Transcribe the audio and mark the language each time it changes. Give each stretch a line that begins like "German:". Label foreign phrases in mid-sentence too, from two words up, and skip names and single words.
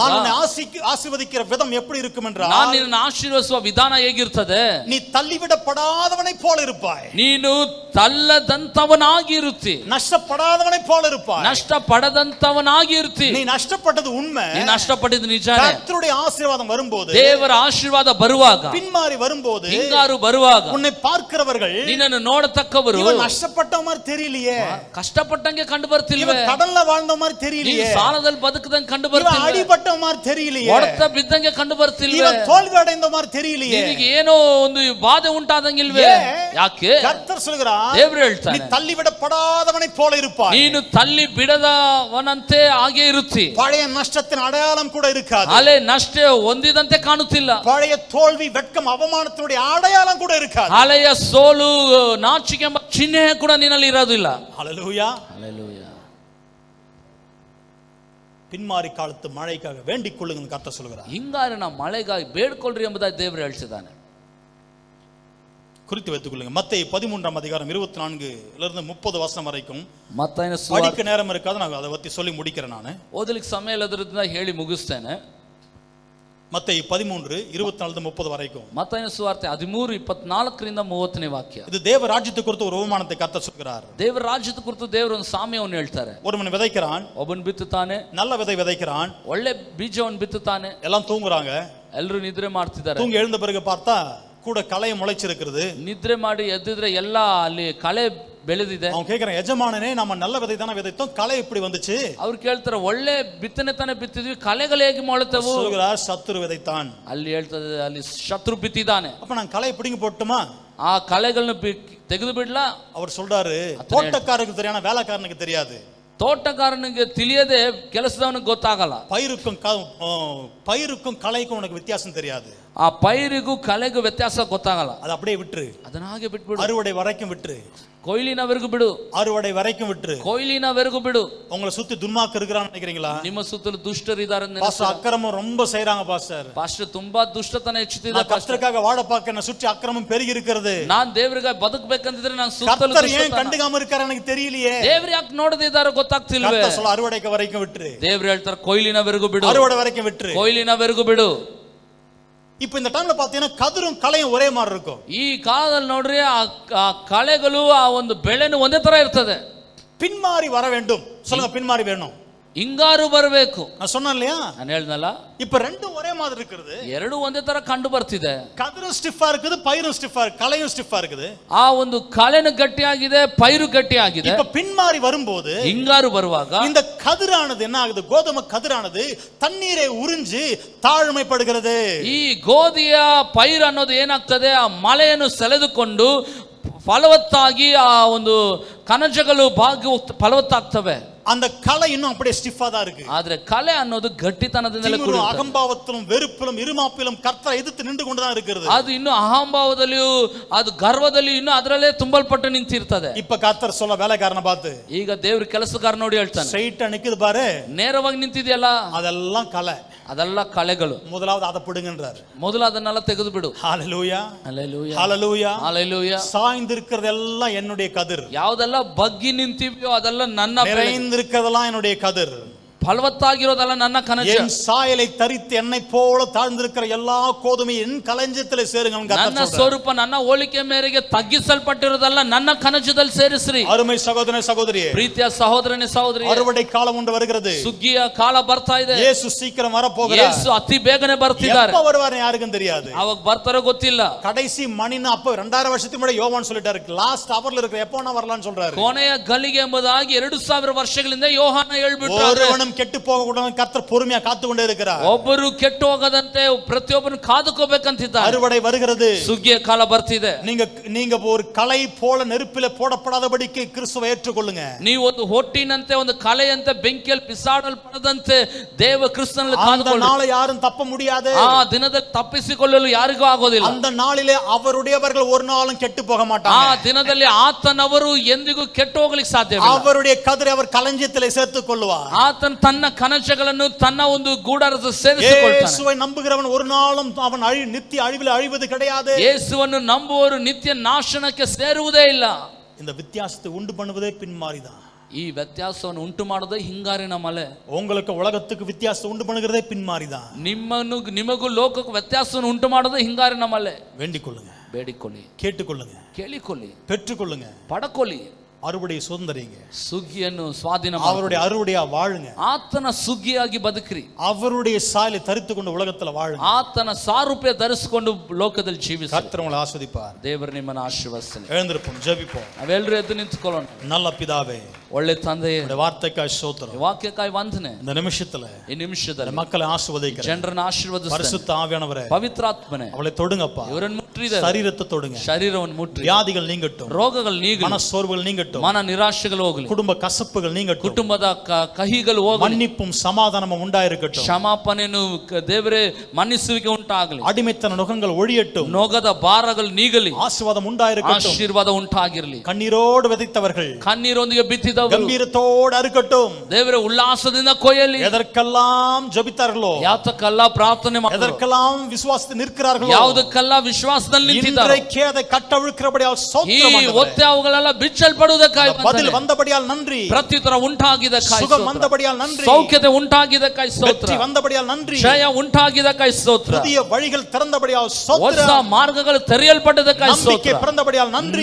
Tamil: நான் உன்னை ஆசீர்வதிக்கிற விதம் எப்படி இருக்கும் என்றால்,
Kannada: ನಾನು ನಿನ್ನನ್ನು ಆಶೀರ್ವದಿಸುವ ವಿಧಾನ ಹೇಗಿರ್ತದೆ?
Tamil: நீ தள்ளிவிடப்படாதவனை போல இருப்பாய்.
Kannada: ನೀನು ತಳ್ಳದಂತವನಾಗಿ ಇರುತ್ತಿ.
Tamil: நஷ்டப்படாதவனை போல இருப்பாய்.
Kannada: ನಷ್ಟ ಪಡದಂತವನಾಗಿ ಇರ್ತಿ.
Tamil: நீ நஷ்டப்பட்டது உண்மை,
Kannada: ನೀ ನಷ್ಟಪಟ್ಟಿದ್ದು ನಿಜ.
Tamil: கர்த்தருடைய ஆசீர்வாதம் வரும்போது,
Kannada: ದೇವರ ಆಶೀರ್ವಾದ ಬರುವಾಗ,
Tamil: பின்மாரி வரும்போது,
Kannada: ಹಿಂಗಾರು ಬರುವಾಗ,
Tamil: உன்னை பார்க்கிறவர்கள்
Kannada: ನಿನ್ನನ್ನು ನೋಡತಕ್ಕವರು,
Tamil: இவன் நஷ்டப்பட்ட மாதிரி தெரியலையே,
Kannada: ಕಷ್ಟಪಟ್ಟಂಗೆ ಕಂಡು ಬರ್ತಿಲ್ವೇ,
Tamil: இவன் கடன்ல வாழ்ந்த மாதிரி தெரியலையே,
Kannada: ಸಾಲದಲ್ಲಿ ಬದುಕದಂಗೆ ಕಂಡು
Tamil: இவன்
Kannada: ಬರ್ತಿಲ್ವೇ,
Tamil: அடிபட்ட மாதிரி தெரியலையே,
Kannada: ಹೊಡೆತ ಬಿದ್ದಂಗೆ ಕಂಡು ಬರ್ತಿಲ್ವೇ,
Tamil: இவன் தோல்வி அடைந்த மாதிரி தெரியலையே,
Kannada: ನಿನಗೆ ಏನೋ ಒಂದು ಬಾಧೆ ಉಂಟಾದಂಗಿಲ್ವೇ? ಯಾಕೆ?
Tamil: கர்த்தர் சொல்கிறார்,
Kannada: ದೇವರು ಹೇಳ್ತಾನೆ,
Tamil: நீ தள்ளிவிடப்படாதவனை போல இருப்பாய்.
Kannada: ನೀನು ತಳ್ಳಿ ಬಿಡದವನಂತೆ ಹಾಗೆ ಇರುತ್ತಿ.
Tamil: பழைய நஷ்டத்தின் அடையாளம் கூட இருக்காது.
Kannada: ಹಳೆ ನಷ್ಟ ಹೊಂದಿದಂತೆ ಕಾಣುತ್ತಿಲ್ಲ.
Tamil: பழைய தோல்வி, வெட்கம், அவமானத்தினுடைய அடையாளம் கூட இருக்காது.
Kannada: ಹಳೆಯ ಸೋಲು, ನಾಚಿಕೆ ಎಂಬ ಚಿಹ್ನೆ ಕೂಡ ನಿನ್ನಲ್ಲಿ ಇರೋದಿಲ್ಲ.
Tamil: ஹல்லேலூயா.
Kannada: ಹಲ್ಲೆಲೂಯಾ.
Tamil: பின்மாரி காலத்து மழைக்காக வேண்டிக் கொள்ளுங்கள் கர்த்தர் சொல்கிறார்.
Kannada: ಹಿಂಗಾರಿನ ಮಳೆಗಾಗಿ ಬೇಡ್ಕೊಳ್ರಿ ಎಂಬುದಾಗಿ ದೇವರು ಹೇಳ್ತಿದ್ದಾನೆ.
Tamil: குறித்து வைத்துக் கொள்ளுங்க. மத்தேயு 13ஆம் அதிகாரம் 24 30 வசனம் வரைக்கும்.
Kannada: ಮತ್ತಾಯನ
Tamil: படிக்க நேரம் இருக்காது, நான் அதை பத்தி சொல்லி முடிக்கிறேன். நான்
Kannada: ಓದಲಿಕ್ಕೆ ಸಮಯ ಇಲ್ಲದ್ರಿಂದ ಹೇಳಿ ಮುಗಿಸ್ತೇನೆ.
Tamil: மத்தேயு 13 24-30 வரைக்கும்.
Kannada: ಮತ್ತಾಯನ ಸುವಾರ್ತೆ 13:24 30ನೇ ವಾಕ್ಯ.
Tamil: இது தேவ ராஜ்யத்தை குறித்து ஒரு உபமானத்தை கர்த்தர் சொல்கிறார்.
Kannada: ದೇವರ ರಾಜ್ಯದ ಕುರಿತು ದೇವರು ಒಂದು ಸಾಮ್ಯವನ್ನು ಹೇಳ್ತಾರೆ.
Tamil: ஒருவன் விதைக்கிறான்,
Kannada: ಒಬ್ಬನು ಬಿತ್ತುತ್ತಾನೆ,
Tamil: நல்ல விதை விதைக்கிறான்,
Kannada: ಒಳ್ಳೆ ಬೀಜವನ್ನು ಬಿತ್ತುತ್ತಾನೆ,
Tamil: எல்லாம் தூங்குறாங்க.
Kannada: ಎಲ್ಲರೂ ನಿದ್ರೆ ಮಾಡ್ತಿದ್ದಾರೆ.
Tamil: தூங்கி எழுந்த பிறகு பார்த்தா கூட களை முளைச்சிருக்கிறது.
Kannada: ನಿದ್ರೆ ಮಾಡಿ ಎದ್ದಿದ್ರೆ ಎಲ್ಲ ಅಲ್ಲಿ ಕಳೆ ಬೆಳೆದಿದೆ.
Tamil: அவன் கேக்குறான், எஜமானனே நம்ம நல்ல விதை தானே விதைத்தோம், களை எப்படி வந்துச்சு?
Kannada: ಅವ್ರು ಕೇಳ್ತಾರೆ, ಒಳ್ಳೆ ಬಿತ್ತನೆ ತಾನೇ ಬಿತ್ತಿದ್ವಿ, ಕಳೆಗಳು ಹೇಗೆ ಮೊಳತವು?
Tamil: சொல்கிறார், சத்துரு விதைத்தான்.
Kannada: ಅಲ್ಲಿ ಹೇಳ್ತದೆ, ಅಲ್ಲಿ ಶತ್ರು ಬಿತ್ತಿದ್ದಾನೆ.
Tamil: அப்ப நான் களை பிடிங்கி போட்டுமா?
Kannada: ಆ ಕಳೆಗಳನ್ನು ತೆಗೆದು ಬಿಡ್ಲಾ?
Tamil: அவர் சொல்றாரு தோட்டக்காரருக்கு தெரியான வேலைக்காரனுக்கு தெரியாது.
Kannada: ತೋಟಗಾರನಿಗೆ ತಿಳಿಯದೆ ಕೆಲಸದವನಿಗೆ ಗೊತ್ತಾಗಲ್ಲ.
Tamil: பயிருக்கும் களைக்கும் உனக்கு வித்தியாசம் தெரியாது.
Kannada: ಆ ಪೈರಿಗೂ ಕಳೆಗೂ ವ್ಯತ್ಯಾಸ ಗೊತ್ತಾಗಲ್ಲ.
Tamil: அது அப்படியே விட்டுரு.
Kannada: ಅದನ್ನ ಹಾಗೆ ಬಿಟ್ಬಿಡು.
Tamil: அறுவடை வரைக்கும் விட்டுரு.
Kannada: ಕೊಯ್ಲಿನವರೆಗೂ ಬಿಡು.
Tamil: அறுவடை வரைக்கும் விட்டுரு.
Kannada: ಕೊಯ್ಲಿನವರೆಗೂ ಬಿಡು.
Tamil: உங்களை சுத்தி துன்மார்க்கர் இருக்கிறான்னு நினைக்கிறீங்களா?
Kannada: ನಿಮ್ಮ ಸುತ್ತಲೂ ದುಷ್ಟರಿದ್ದಾರೆ ಅಂತ
Tamil: பாஸ்டர் அக்கிரமம் ரொம்ப செய்றாங்க பாஸ்டர்.
Kannada: ಪಾಸ್ಟರ್ ತುಂಬಾ ದುಷ್ಟತನ ಹೆಚ್ಚುತ್ತಿದೆ.
Tamil: கர்த்தருக்காக வாழ பார்க்க என்ன சுற்றி அக்கிரமம் பெருகி இருக்கிறது.
Kannada: ನಾನು ದೇವರಿಗಾಗಿ ಬದುಕಬೇಕಂತಿದ್ರೆ ನಾನು ಸುತ್ತಲೂ
Tamil: கர்த்தர் ஏன் கண்டுகாம இருக்காரு எனக்கு தெரியலையே.
Kannada: ದೇವರು ಯಾಕೆ ನೋಡದಿದ್ದಾರೆ ಗೊತ್ತಾಗ್ತಿಲ್ವೇ?
Tamil: கர்த்தர் சொல்ல அறுவடைக்கு வரைக்கும் விட்டுரு.
Kannada: ದೇವರು ಹೇಳ್ತಾರೆ ಕೊಯ್ಲಿನವರೆಗೂ ಬಿಡು.
Tamil: அறுவடை வரைக்கும் விட்டுரு.
Kannada: ಕೊಯ್ಲಿನವರೆಗೂ ಬಿಡು.
Tamil: இப்ப இந்த டைம்ல பாத்தீங்கன்னா கதிரும் களையும் ஒரே மாதிரி இருக்கும்.
Kannada: ಈ ಕಾಲದಲ್ಲಿ ನೋಡ್ರಿ ಆ ಕಳೆಗಳು ಆ ಒಂದು ಬೆಳೆನು ಒಂದೇ ತರ ಇರ್ತದೆ.
Tamil: பின்மாறி வர வேண்டும். சொல்லுங்க, பின்மாறி வேணும்.
Kannada: ಹಿಂಗಾರು ಬರಬೇಕು.
Tamil: நான் சொன்னேன் இல்லையா?
Kannada: ನಾನು ಹೇಳ್ದಲ್ಲ,
Tamil: இப்ப ரெண்டும் ஒரே மாதிரி இருக்குது.
Kannada: ಎರಡು ಒಂದೇ ತರ ಕಂಡು ಬರ್ತಿದೆ.
Tamil: கதிரும் ஸ்டிஃபா இருக்குது, பயிரும் ஸ்டிஃபா இருக்கு, களையும் ஸ்டிஃபா இருக்குது.
Kannada: ಆ ಒಂದು ಕಳೆನು ಗಟ್ಟಿಯಾಗಿದೆ, ಪೈರು ಗಟ್ಟಿಯಾಗಿದೆ.
Tamil: இப்ப பின்மாறி வரும்போது
Kannada: ಹಿಂಗಾರು ಬರುವಾಗ
Tamil: இந்த கதிரானது என்ன ஆகுது? கோதுமை கதிரானது தண்ணீரை உறிஞ்சு தாழ்மைப்படுகிறது.
Kannada: ಈ ಗೋಧಿಯ ಪೈರು ಅನ್ನೋದು ಏನಾಗ್ತದೆ, ಆ ಮಳೆಯನ್ನು ಸೆಳೆದುಕೊಂಡು ಫಲವತ್ತಾಗಿ ಆ ಒಂದು ಕಣಜಗಳು ಬಾಗಿ ಫಲವತ್ತಾಗ್ತವೆ.
Tamil: அந்த களை இன்னும் அப்படியே ஸ்டிஃபா தான் இருக்கு.
Kannada: ಆದ್ರೆ ಕಲೆ ಅನ್ನೋದು ಗಟ್ಟಿತನದಿಂದಲೇ ಕೂಡಿದೆ.
Tamil: அகம்பாவத்திலும் வெறுப்பிலும் இருமாப்பிலும் கர்த்தரை எதிர்த்து நின்று கொண்டு தான் இருக்கிறது.
Kannada: ಅದು ಇನ್ನು ಅಹಂಭಾವದಲ್ಲಿಯೂ ಅದು ಗರ್ವದಲ್ಲಿಯೂ ಇನ್ನು ಅದರಲ್ಲೇ ತುಂಬಲ್ಪಟ್ಟು ನಿಂತಿರ್ತದೆ.
Tamil: இப்ப கர்த்தர் சொல்ல வேலைக்காரனை பார்த்து,
Kannada: ಈಗ ದೇವ್ರ ಕೆಲಸಗಾರ ನೋಡಿ ಹೇಳ್ತಾನೆ,
Tamil: ஸ்ட்ரைட் நிக்கித் பாரு,
Kannada: ನೇರವಾಗಿ ನಿಂತಿದೆಯಲ್ಲ
Tamil: அதெல்லாம் களை,
Kannada: ಅದೆಲ್ಲ ಕಳೆಗಳು.
Tamil: முதலாவது அதை பிடுங்கன்றார்.
Kannada: ಮೊದಲು ಅದನ್ನೆಲ್ಲ ತೆಗೆದು ಬಿಡು.
Tamil: ஹalleluya,
Kannada: ಹalleluya,
Tamil: ஹalleluya,
Kannada: ಹalleluya.
Tamil: சாய்ந்திருக்கிறதெல்லாம் என்னுடைய கதிர்.
Kannada: ಯಾವುದೆಲ್ಲ ಬಗ್ಗಿ ನಿಂತಿವ್ಯೋ ಅದೆಲ್ಲ ನನ್ನ ಬೆಳೆ.
Tamil: நிறைந்திருக்கிறதெல்லாம் என்னுடைய கதிர்.
Kannada: ಫಲವತ್ತಾಗಿರೋದಲ್ಲ ನನ್ನ ಕಣಜ.
Tamil: என் சாயலை தரித்து என்னை போல தாழ்ந்திருக்கிற எல்லா கோதுமை என் களஞ்சியத்திலே சேருங்க.
Kannada: ನನ್ನ ಸ್ವರೂಪ ನನ್ನ ಹೋಲಿಕೆ ಮೇರೆಗೆ ತಗ್ಗಿಸಲ್ಪಟ್ಟಿರೋದಲ್ಲ ನನ್ನ ಕಣಜದಲ್ಲಿ ಸೇರಿಸ್ರಿ.
Tamil: அருமை சகோதரனே சகோதரியே,
Kannada: ಪ್ರೀತಿಯ ಸಹೋದರನೇ ಸಹೋದರಿ,
Tamil: அறுவடை காலம் உண்டு வருகிறது.
Kannada: ಸುಗ್ಗಿಯ ಕಾಲ ಬರ್ತಾ ಇದೆ.
Tamil: ಯೇಸು சீக்கிரம் வர போகிறார்.
Kannada: ಯೇಸು ಅತಿ ಬೇಗನೆ ಬರ್ತಿದ್ದಾರೆ.
Tamil: எப்ப வருவார் யாருக்கும் தெரியாது.
Kannada: ಅವಾಗ ಬರ್ತಾರೋ ಗೊತ್ತಿಲ್ಲ.
Tamil: கடைசி மணினா அப்ப 2000 வருஷத்துக்கு முன்னாடி யோவான் சொல்லிட்டாரு,
English: last hourla
Tamil: இருக்கிற எப்போ நான் வரலாம்னு சொல்றாரு.
Kannada: ಕೊನೆಯ ಗಳಿಗೆ ಎಂಬುದಾಗಿ 2000 ವರ್ಷಗಳಿಂದ ಯೋಹಾನ ಹೇಳ್ಬಿಟ್ಟಾರೆ.
Tamil: ஒருவனும் கெட்டு போக கூடாது, கர்த்தர் பொறுமையா காத்து கொண்டே இருக்கிறார்.
Kannada: ಒಬ್ಬರು ಕೆಟ್ಟು ಹೋಗದಂತೆ ಪ್ರತಿಯೊಬ್ಬರು ಕಾದುಕೋಬೇಕಂತಿದ್ದಾರೆ.
Tamil: அறுவடை வருகிறது.
Kannada: ಸುಗ್ಗಿಯ ಕಾಲ ಬರ್ತಿದೆ.
Tamil: நீங்க ஒரு களை போல நெருப்பிலே போடப்படாதபடிக்கு கிறிஸ்துவை ஏற்றுக்கொள்ளுங்க.
Kannada: ನೀವು ಒಂದು ಹೊಟ್ಟಿನಂತೆ ಒಂದು ಕಲೆಯಂತೆ ಬೆಂಕಿಯಲ್ಲಿ ಬಿಸಾಡಲ್ಪಡದಂತೆ ದೇವ ಕ್ರಿಸ್ತನಲ್ಲಿ ಕಾದುಕೊಳ್ಳಿ.
Tamil: அந்த நாளை யாரும் தப்ப முடியாது.
Kannada: ಆ ದಿನದಲ್ಲಿ ತಪ್ಪಿಸಿಕೊಳ್ಳಲು ಯಾರಿಗೂ ಆಗೋದಿಲ್ಲ.
Tamil: அந்த நாளிலே அவருடையவர்கள் ஒரு நாளும் கெட்டு போக மாட்டாங்க.
Kannada: ಆ ದಿನದಲ್ಲಿ ಆತನವರು ಎಂದಿಗೂ ಕೆಟ್ಟು ಹೋಗಲಿಕ್ಕೆ ಸಾಧ್ಯವಿಲ್ಲ.
Tamil: அவருடைய கதிரை அவர் களஞ்சியத்திலே சேர்த்துக் கொள்வார்.
Kannada: ಆತನ ತನ್ನ ಕಣಜಗಳನ್ನು ತನ್ನ ಒಂದು ಗೂಡಾರದ ಸೇರಿಸಿಕೊಳ್ತಾನೆ.
Tamil: ಯೇಸುவை ನಂಬುகிறவன் ஒரு நாளும் அவன் நித்திய அழிவில் அழிவது கிடையாது.
Kannada: ಯೇಸುವನ್ನು ನಂಬುವವರು ನಿತ್ಯ ನಾಶನಕ್ಕೆ ಸೇರುವುದೇ ಇಲ್ಲ.
Tamil: இந்த வித்தியாசத்தை உண்டு பண்ணுவதே பின்மாறிதான்.
Kannada: ಈ ವ್ಯತ್ಯಾಸವನ್ನು ಉಂಟು ಮಾಡೋದೇ ಹಿಂಗಾರಿನ ಮಳೆ.
Tamil: உங்களுக்கு உலகத்துக்கு வித்தியாசத்தை உண்டு பண்ணுகிறதே பின்மாறிதான்.
Kannada: ನಿಮಗೂ ಲೋಕಕ್ಕೂ ವ್ಯತ್ಯಾಸವನ್ನು ಉಂಟು ಮಾಡೋದೇ ಹಿಂಗಾರಿನ ಮಳೆ.
Tamil: வேண்டிக் கொள்ளுங்க,
Kannada: ಬೇಡಿಕೊಳ್ಳಿ,
Tamil: கேட்டுக்கொள்ளுங்க,
Kannada: ಕೇಳಿಕೊಳ್ಳಿ,
Tamil: பெற்றுக்கொள்ளுங்க,
Kannada: ಪಡಕೊಳ್ಳಿ.
Tamil: அறுவடைய சுதந்தரிங்க.
Kannada: ಸುಗ್ಗಿಯನ್ನು ಸ್ವಾಧೀನ
Tamil: அவருடைய அறுவடையா வாழுங்க.
Kannada: ಆತನ ಸುಗ್ಗಿಯಾಗಿ ಬದುಕ್ರಿ.
Tamil: அவருடைய சாயலை தரித்து கொண்டு உலகத்துல வாழுங்க.
Kannada: ಆತನ ಸಾರೂಪ್ಯ ಧರಿಸಿಕೊಂಡು ಲೋಕದಲ್ಲಿ ಜೀವಿಸಿ.
Tamil: கர்த்தர் உங்களை ஆசீர்வதிப்பார்.
Kannada: ದೇವರು ನಿಮ್ಮನ್ನು ಆಶೀರ್ವದಿಸಲಿ.
Tamil: எழுந்திருப்போம், ஜெபிப்போம்.
Kannada: ನಾವೆಲ್ಲರೂ ಎದ್ದು ನಿಂತುಕೊಳ್ಳೋಣ.
Tamil: நல்ல பிதாவே,
Kannada: ಒಳ್ಳೆ ತಂದೆಯೇ,
Tamil: உம்முடைய வார்த்தைக்காய் ஸ்தோத்திரம்.
Kannada: ವಾಕ್ಯಕ್ಕಾಗಿ ವಂದನೆ.
Tamil: இந்த நிமிஷத்துல
Kannada: ಈ ನಿಮಿಷದಲ್ಲಿ
Tamil: மக்களை ஆசீர்வதிக்கிறேன்.
Kannada: ಜನರನ್ನು ಆಶೀರ್ವದಿಸಿ.
Tamil: பரிசுத்த ஆவியானவரೇ,
Kannada: ಪವಿತ್ರಾತ್ಮನೆ
Tamil: அவளை தொடுங்கப்பா.
Kannada: ಇವರನ್ನು ಮುಟ್ರಿದೆ,
Tamil: சரீரத்தை தொடுங்க.
Kannada: ಶರೀರವನ್ನು ಮುಟ್ರಿ.
Tamil: வியாதிகள் நீங்கட்டும்,
Kannada: ರೋಗಗಳು ನೀಗಲಿ,
Tamil: மனசோர்வுகள் நீங்கட்டும்,
Kannada: ಮನ ನಿರಾಶೆಗಳು ಹೋಗಲಿ,
Tamil: குடும்ப கசப்புகள் நீங்கட்டும்,
Kannada: ಕುಟುಂಬದ ಕಹಿಗಳು ಹೋಗಲಿ,
Tamil: மன்னிப்பும் சமாதானமும் உண்டாயிருக்கட்டும்,
Kannada: ಕ್ಷಮಾಪಣೆಯನ್ನು ದೇವರೇ ಮನ್ನಿಸುವಿಕೆ ಉಂಟಾಗಲಿ,
Tamil: அடிமைத்தன நுகங்கள் ஒழியட்டும்,
Kannada: ನೊಗದ ಭಾರಗಳು ನೀಗಲಿ,
Tamil: ஆசீர்வாதம் உண்டாயிருக்கட்டும்,
Kannada: ಆಶೀರ್ವಾದ ಉಂಟಾಗಿರಲಿ,
Tamil: கண்ணீரோடு விதைத்தவர்கள்
Kannada: ಕಣ್ಣೀರೊಂದಿಗೆ ಬಿತ್ತಿದವರು
Tamil: கம்பீரத்தோடு அறுக்கட்டும்,
Kannada: ದೇವರೇ ಉಲ್ಲಾಸದಿಂದ ಕೊಯ್ಯಲಿ.
Tamil: எதற்கெல்லாம் ஜெபித்தார்களோ,
Kannada: ಯಾತಕ್ಕೆಲ್ಲ ಪ್ರಾರ್ಥನೆ ಮಾಡಿದರು,
Tamil: எதற்கெல்லாம் விசுவாசத்தில் நிற்கிறார்களோ,
Kannada: ಯಾವುದಕ್ಕೆಲ್ಲ ವಿಶ್ವಾಸದಲ್ಲಿ ನಿಂತಿದ್ದಾರೆ,
Tamil: இன்றைக்கே அதை கட்டவிழ்க்கிறபடியால்
Kannada: ಈ
Tamil: ஸ்தோத்திரம்.
Kannada: ಒತ್ತೆ ಅವುಗಳೆಲ್ಲ ಬಿಚ್ಚಲ್ಪಡುವುದಕ್ಕಾಗಿ
Tamil: பதில் வந்தபடியால் நன்றி,
Kannada: ಪ್ರತ್ಯುತ್ತರ ಉಂಟಾಗಿದ್ದಕ್ಕಾಗಿ
Tamil: சுகம்
Kannada: ಸ್ತೋತ್ರ,
Tamil: வந்தபடியால் நன்றி,
Kannada: ಸೌಖ್ಯತೆ ಉಂಟಾಗಿದ್ದಕ್ಕಾಗಿ ಸ್ತೋತ್ರ,
Tamil: வெற்றி வந்தபடியால் நன்றி,
Kannada: ಜಯ ಉಂಟಾಗಿದ್ದಕ್ಕಾಗಿ ಸ್ತೋತ್ರ,
Tamil: புதிய வழிகள் திறந்தபடியால்
Kannada: ಹೊಸ
Tamil: ஸ்தோத்திரம்,
Kannada: ಮಾರ್ಗಗಳು ತೆರೆಯಲ್ಪಟ್ಟದಕ್ಕಾಗಿ
Tamil: நம்பிக்கை
Kannada: ಸ್ತೋತ್ರ,
Tamil: பிறந்தபடியால் நன்றி,